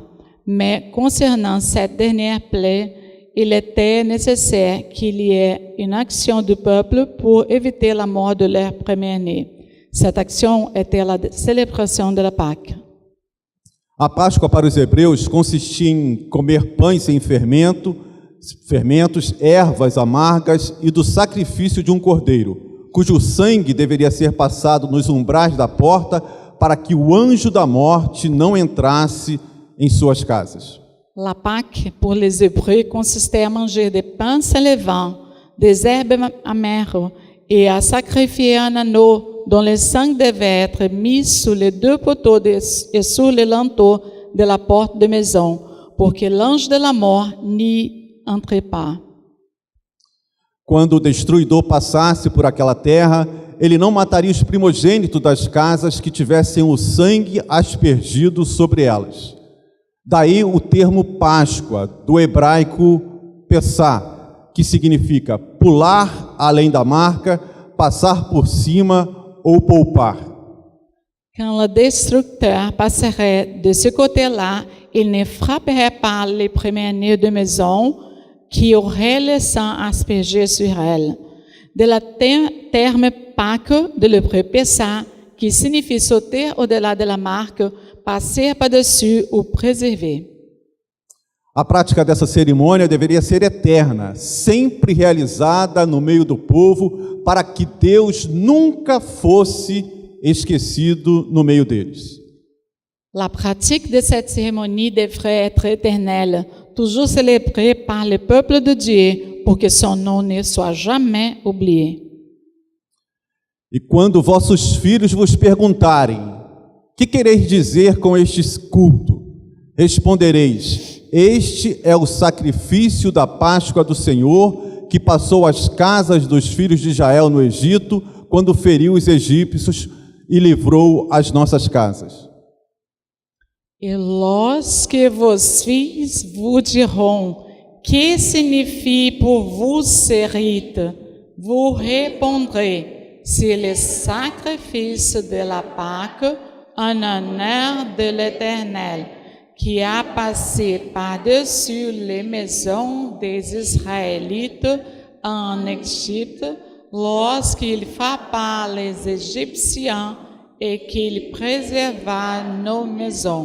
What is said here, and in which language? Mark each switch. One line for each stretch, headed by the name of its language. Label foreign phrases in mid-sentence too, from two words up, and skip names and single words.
French: Mais concernant cette dernière plaie, il était nécessaire qu'il y ait une action du peuple pour éviter la mort de leur premier-né. Cette action était la célébration de la Pâque.
Portuguese: A Páscoa para os hebreus consistia em comer pães sem fermentos, ervas amargas e do sacrifício de um cordeiro, cujo sangue deveria ser passado nos umbrais da porta para que o anjo da morte não entrasse em suas casas.
French: La Pâque, pour les Hébreux, consistait à manger des pains sans levain, des herbes amères et à sacrifier un agneau dont le sang devait être mis sous les deux poteaux et sous les linteaux de la porte de maison, pour que l'ange de la mort n'y entre pas.
Portuguese: Quando o destruidor passasse por aquela terra, ele não mataria os primogênitos das casas que tivessem o sangue aspergido sobre elas. Daí o termo Páscoa, do hebraico Pessah, que significa pular além da marca, passar por cima ou poupar.
French: Quand le destructeur passerait de ce côté-là, il ne frapperait pas les premiers-nés de maison qui auraient le sang aspergé sur elles. De la terme Pâque de l'hébreu Pessah, qui signifie sauter au-delà de la marque, passer par-dessus ou préserver.
Portuguese: A prática dessa cerimônia deveria ser eterna, sempre realizada no meio do povo, para que Deus nunca fosse esquecido no meio deles.
French: La pratique de cette cérémonie devrait être éternelle, toujours célébrée par le peuple de Dieu, pour que son nom ne soit jamais oublié.
Portuguese: E quando vossos filhos vos perguntarem: que quereis dizer com este culto? Respondereis: este é o sacrifício da Páscoa do Senhor, que passou às casas dos filhos de Israel no Egito, quando feriu os egípcios e livrou as nossas casas.
French: Et lorsque vos fils vous diront, que signifie pour vous ce rite? Vous répondrez, c'est le sacrifice de la Pâque en honneur de l'Éternel, qui a passé par-dessus les maisons des Israélites en Égypte, lorsqu'il frappa les Égyptiens et qu'il préserva nos maisons.